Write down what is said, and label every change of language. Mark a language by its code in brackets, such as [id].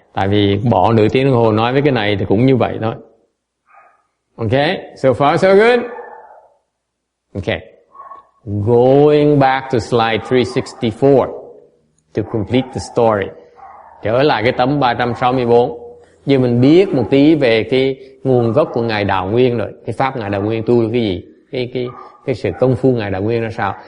[vi] Tại vì bỏ nửa tiếng đồng hồ nói với cái này thì cũng như vậy thôi. [en] Okay, so far so good? Okay. Going back to slide 364 to complete the story. [vi] Trở lại cái tấm 364. Giờ mình biết một tí về cái nguồn gốc của Ngài Đạo Nguyên rồi. Cái pháp Ngài Đạo Nguyên tu là cái gì? Cái sự công phu Ngài Đạo Nguyên là sao?